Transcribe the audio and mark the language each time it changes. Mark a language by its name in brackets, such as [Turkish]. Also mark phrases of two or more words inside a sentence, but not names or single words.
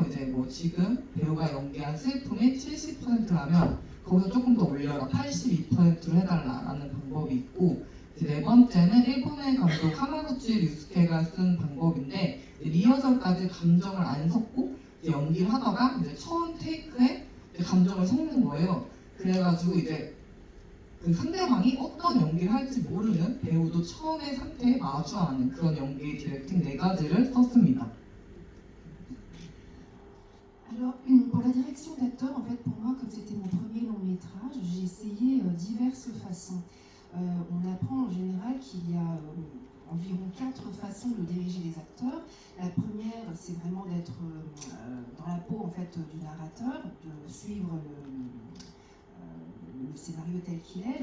[Korean] 이제 뭐 지금 배우가 연기한 슬픔이 70%라면 거기서 조금 더 올려라, 82%로 해달라라는 방법이 있고, 이제 네 번째는 일본의 감독 하마구치 류스케가 쓴 방법인데, 리허설까지 감정을 안 섞고 이제 연기를 하다가 이제 처음 테이크에 이제 감정을 섞는 거예요. 그래가지고 이제 그 상대방이 어떤 연기를 할지 모르는 배우도 처음의 상태에 마주하는 그런 연기 디렉팅 4가지를 썼습니다. [French] Alors, pour la direction d'acteur, en fait, pour moi, comme c'était mon premier long métrage, j'ai essayé diverses façons. On apprend en général qu'il y a environ 4 façons de diriger les acteurs. La première, c'est vraiment d'être dans la peau en fait du narrateur, de suivre le scénario tel qu'il est.